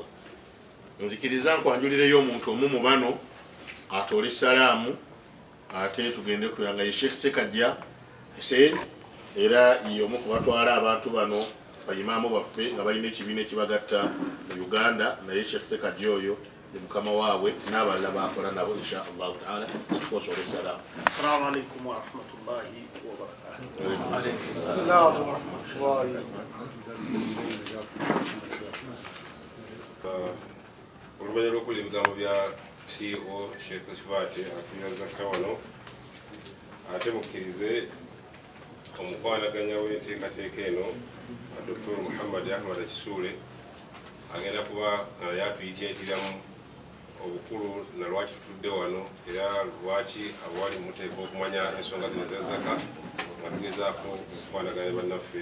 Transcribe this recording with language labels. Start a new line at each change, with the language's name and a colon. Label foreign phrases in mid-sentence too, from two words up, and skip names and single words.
Ganda: Nzikiriza nkwanjulireyo omuntu omu mu bano atoole salaamu ate tugende kuyanga ye Sheikh Sekajja Hussein era ye omu ku batwala abantu bano bayimaamu baffe nga balina ekibiina ekibagatta mu Uganda naye Sheikh Sekajja oyo ye mukama waabwe n'abalala bakola nabo
Arabic: إن شاء الله تعالى.
Ganda: Tukosoole salaamu.
Arabic: السلام عليكم ورحمة الله وبركاته. و عليكم السلام ورحمة الله وبركاته.
Ganda: Oluvanyuma lw'okuwulira ebigambo bya CEO Sheikh Kibate akulira zaka wano ate mukkirize omukwanaganya w'enteekateeka eno Dr. Muhammad Ahmad Kisuule agenda kuba naye atuyitiratiramu obukulu na lwaki tutudde wano era lwaki abawali muteeka okumanya ensonga zino za zaka nga tugezaako okukwanaganya bannaffe.